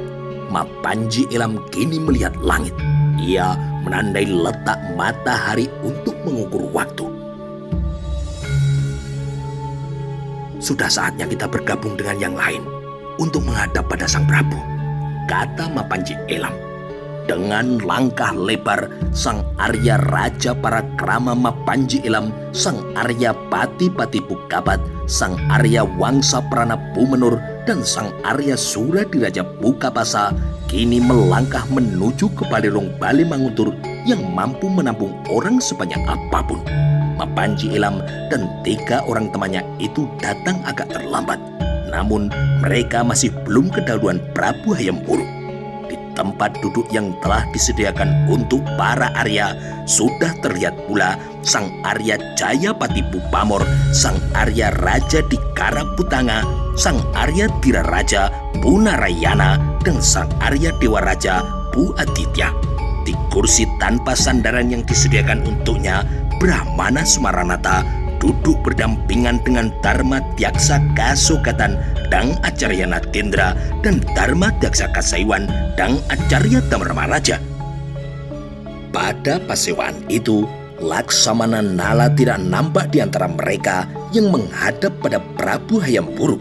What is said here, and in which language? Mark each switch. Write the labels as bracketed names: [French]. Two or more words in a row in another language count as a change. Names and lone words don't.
[Indonesian] Mapanji Elam kini melihat langit. Ia menandai letak matahari untuk mengukur waktu. Sudah saatnya kita bergabung dengan yang lain untuk menghadap pada Sang Prabu, kata Mapanji Elam. Dengan langkah lebar, Sang Arya Raja para Krama Mapanji Elam, Sang Arya Pati-Pati Bukapat, Sang Arya Wangsa Prana Pumenur, dan Sang Arya Suradiraja Bukapasa kini melangkah menuju ke Balirung Bale Manguntur yang mampu menampung orang sebanyak apapun. Mapanji Elam dan 3 orang temannya itu datang agak terlambat. Namun mereka masih belum kedahuluan Prabu Hayam Wuruk. Di tempat duduk yang telah disediakan untuk para Arya sudah terlihat pula Sang Arya Jayapati Pupamor, Sang Arya Raja di Karaputanga, Sang Arya Dira Raja Punarayana, dan Sang Arya Dewa Raja Bu Aditya. Di kursi tanpa sandaran yang disediakan untuknya, Brahmana Sumaranata duduk berdampingan dengan Dharma Dyaksa Kasogatan dan Acarya Natendra dan Dharma Dyaksa Kasaiwan dan Acarya Dharmaraja. Pada pasewaan itu, Laksamana Nala tidak nampak di antara mereka yang menghadap pada Prabu Hayam Wuruk.